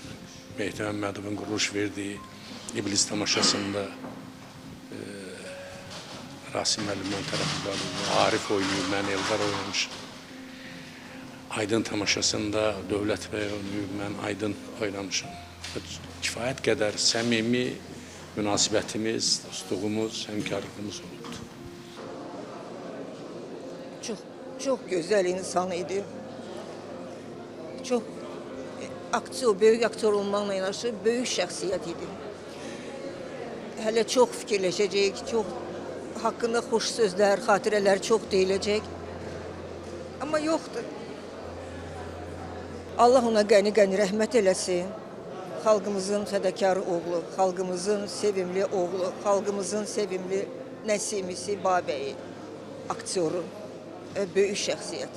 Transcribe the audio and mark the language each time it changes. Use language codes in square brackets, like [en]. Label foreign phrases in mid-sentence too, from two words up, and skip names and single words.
[az] Mehdi Məmmədovun quruluş verdiyi İblis tamaşasında Rasim müəllimdən tərəfdarı, Arif oynayıb, mən Eldar oynamışım. Aydın tamaşasında Dövlət bəy oynayıb, mən Aydın oynamışım. Kifayət qədər səmimi münasibətimiz, dostluğumuz, həmkarlığımız olubdur. [tr] Çok güzel insan idi. Çok aktör, büyük aktör olmakla [az] yanaşı büyük şəxsiyyət idi. Hələ çox fikirləşəcək, çox hakkında xoş sözler, xatirələr çox deyiləcək. Amma yoxdur. Allah ona qəni-qəni rəhmət eləsin. Xalqımızın fədakar oğlu, xalqımızın sevimli oğlu, xalqımızın sevimli Nəsimisi Babəyi, aktyoru, böyük şəxsiyyəti.